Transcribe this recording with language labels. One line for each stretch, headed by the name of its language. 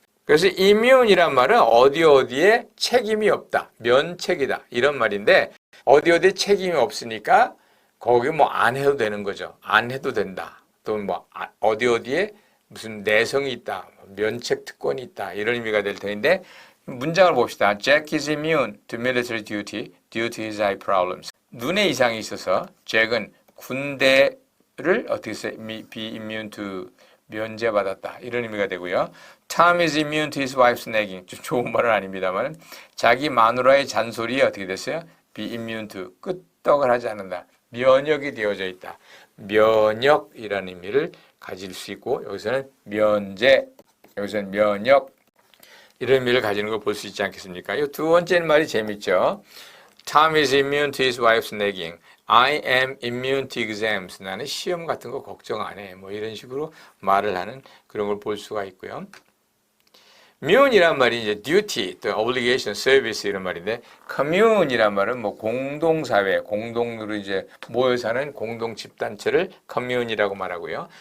Korean: 그래서 immune이란 말은 어디에 책임이 없다, 면책이다 이런 말인데 어디에 책임이 없으니까 거기 뭐 안 해도 되는 거죠. 안 해도 된다. 또 뭐 어디에 무슨 내성이 있다. 면책 특권이 있다. 이런 의미가 될 텐데 문장을 봅시다.
English: Jack is immune to military duty due to his eye problems.
Korean: 눈에 이상이 있어서 잭은 군대를 어떻게 써요?
English: be immune to
Korean: 면제받았다. 이런 의미가 되고요.
English: Tom is immune to his wife's nagging.
Korean: 좀 좋은 말은 아닙니다만 자기 마누라의 잔소리에 어떻게 됐어요?
English: be immune to
Korean: 끄떡을 하지 않는다. 면역이 되어져 있다. 면역이라는 의미를 가질 수 있고 여기서는 면제, 여기서는 면역 이런 의미를 가지는 걸 볼 수 있지 않겠습니까? 이 두 번째 말이 재밌죠.
English: Tom is immune to his wife's nagging. I am immune to exams.
Korean: 나는 시험 같은 거 걱정 안 해. 뭐 이런 식으로 말을 하는 그런 걸 볼 수가 있고요. immune이란 말이 이제 duty, 또 obligation, service 이런 말인데 commune이란 말은 뭐 공동사회, 공동으로 이제 모여 사는 공동 집단체를 commune이라고 말하고요.